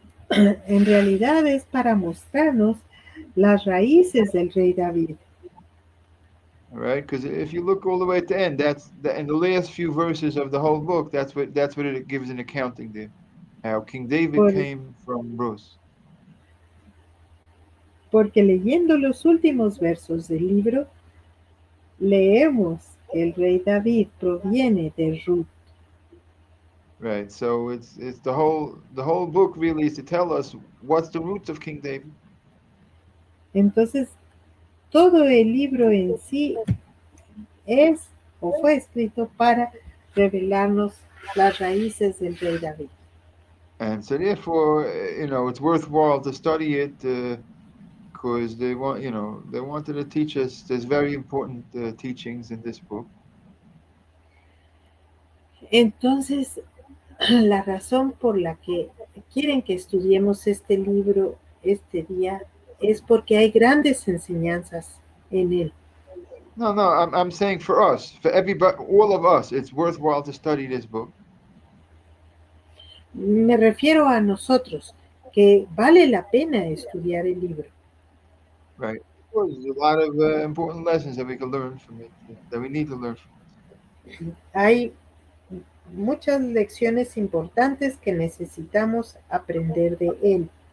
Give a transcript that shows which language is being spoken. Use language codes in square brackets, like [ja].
[es] En realidad es para mostrarnos las raíces del rey David. [en] All right, because if you look all the way at the end, in the last few verses of the whole book. That's what it gives an accounting there. How King David [es] Por, [en] came from Ruth. [es] Porque leyendo los últimos versos del libro, leemos que el rey David proviene de Ruth. [en] Right. So it's the whole book really is to tell us what's the roots of King David. [es] Entonces, todo el libro en sí es o fue escrito para revelarnos las raíces del rey David. [en] And so therefore, it's worthwhile to study it because they wanted to teach us. There's very important teachings in this book. [es] Entonces, la razón por la que quieren que estudiemos este libro este día es porque hay grandes enseñanzas en él. [en] No, I'm saying for us, for everybody, all of us, it's worthwhile to study this book. [es] Me refiero a nosotros, que vale la pena estudiar el libro. [en] Right. Of course, there's a lot of important lessons that we can learn from it, that we need to learn from it. [es] Hay muchas lecciones importantes que necesitamos aprender de él.